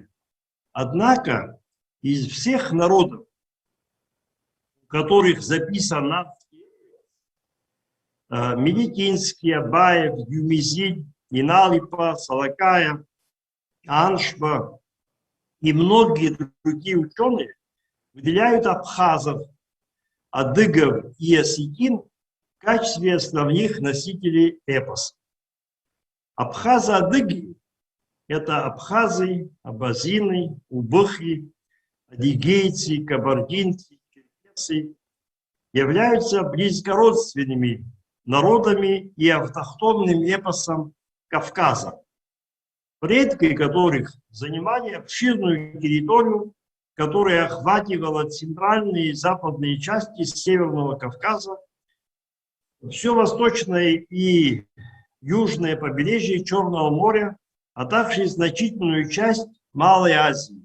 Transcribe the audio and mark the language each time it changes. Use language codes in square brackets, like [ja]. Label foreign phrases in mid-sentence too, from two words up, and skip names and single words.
[ru] Однако из всех народов, у которых записан Меликинский, Абаев, Юмизиль, Иналипа, Салакая, Аншба и многие другие ученые выделяют абхазов, адыгов и осетин в качестве основных носителей эпоса. Абхазы-адыги – это абхазы, абазины, убыхи, адыгейцы, кабардинцы, черкесы – являются близкородственными народами и автохтонным эпосом Кавказа, предки которых занимали обширную территорию, которая охватывала центральные и западные части Северного Кавказа, все восточное и южное побережье Черного моря, а также значительную часть Малой Азии.